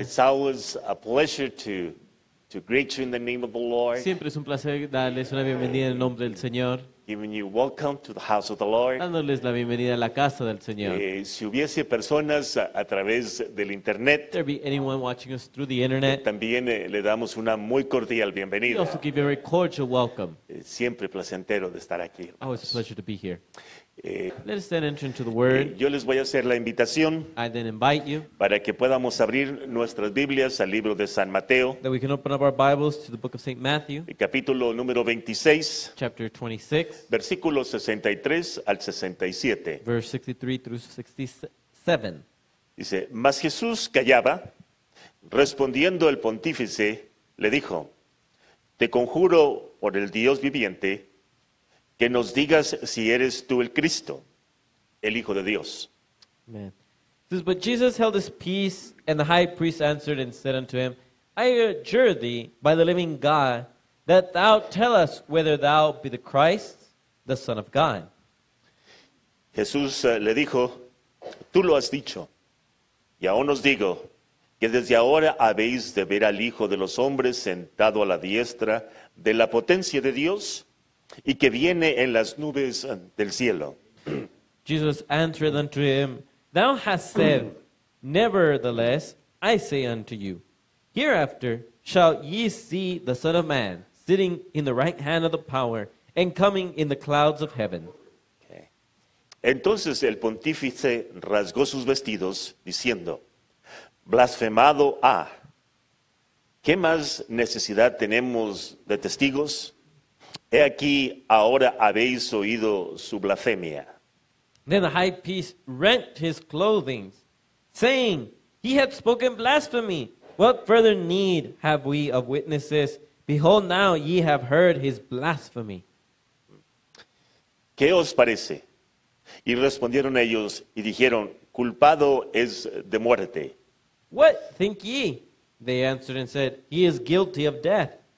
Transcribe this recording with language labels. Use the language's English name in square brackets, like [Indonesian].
[English] It's always a pleasure to greet you in the name of the Lord. [Spanish] Siempre es un placer darles una bienvenida en el nombre del Señor, [English] Giving you welcome to the house of the Lord. [Spanish] dándoles la bienvenida a la casa del Señor. Si hubiese personas a través del [English] If [Spanish] internet, [English] there be anyone watching us through the internet, [Spanish] también le damos una muy cordial [English] we [Spanish] bienvenida. [English] also give you a very cordial welcome. [Spanish] Siempre placentero de estar aquí. [English] Always a pleasure to be here. Eh, Let us then enter into the Word. [Spanish] Yo les voy a hacer la invitación [English] I then invite you [Spanish] para que podamos abrir nuestras Biblias al libro de San Mateo, [English] that we can open up our Bibles to the book of St. Matthew, [Spanish] el capítulo número 26, [English] chapter 26, [Spanish] versículos 63 al 67. [English] verse 63 through 67. [Spanish] Dice, mas Jesús callaba, respondiendo el pontífice, le dijo, te conjuro por el Dios viviente, que nos digas si eres tú el Cristo, el Hijo de Dios. [English] Amen. It says, but Jesus held his peace, and the high priest answered and said unto him, I adjure thee by the living God, that thou tell us whether thou be the Christ, the Son of God. [Spanish] Jesús le dijo, tú lo has dicho, y aún os digo, que desde ahora habéis de ver al Hijo de los hombres sentado a la diestra de la potencia de Dios, y que viene en las nubes del cielo. [English] Jesus answered unto him, Thou hast said, Nevertheless, I say unto you, hereafter shall ye see the Son of Man sitting in the right hand of the power, and coming in the clouds of heaven. Okay. [Spanish] Entonces el pontífice rasgó sus vestidos, diciendo, blasfemado ha. ¿Qué más necesidad tenemos de testigos? He aquí, ahora habéis oído su blasfemia. [English] Then the high priest rent his clothing, saying, He hath spoken blasphemy. What further need have we of witnesses? Behold, now ye have heard his blasphemy. [Spanish] ¿Qué os parece? Y respondieron ellos y dijeron, culpado es de muerte. [English] What think ye? They answered and said, He is guilty of death.